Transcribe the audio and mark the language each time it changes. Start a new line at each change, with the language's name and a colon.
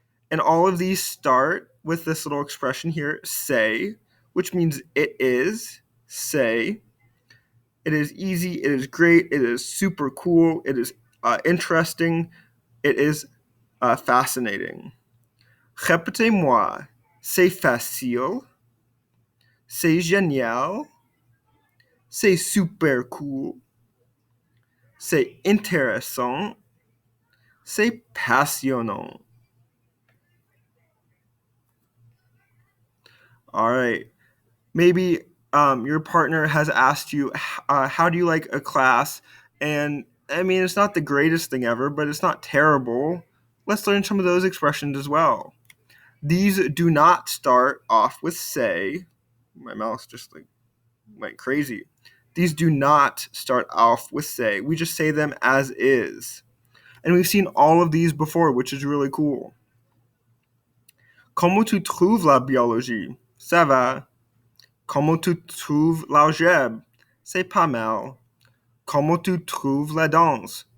English: And all of these start with this little expression here, say, which means it is, say. It is easy, it is great, it is super cool, it is interesting, it is fascinating.
French: Répétez-moi, c'est facile, c'est génial, c'est super cool, c'est intéressant, c'est passionnant.
English: All right. Maybe your partner has asked you, how do you like a class? And I mean, it's not the greatest thing ever, but it's not terrible. Let's learn some of those expressions as well. These do not start off with say. My mouse just went crazy. These do not start off with say. We just say them as is. And we've seen all of these before, which is really cool.
French: Comment tu trouves la biologie? Ça va. Comment tu trouves l'algèbre? C'est pas mal. Comment tu trouves la danse?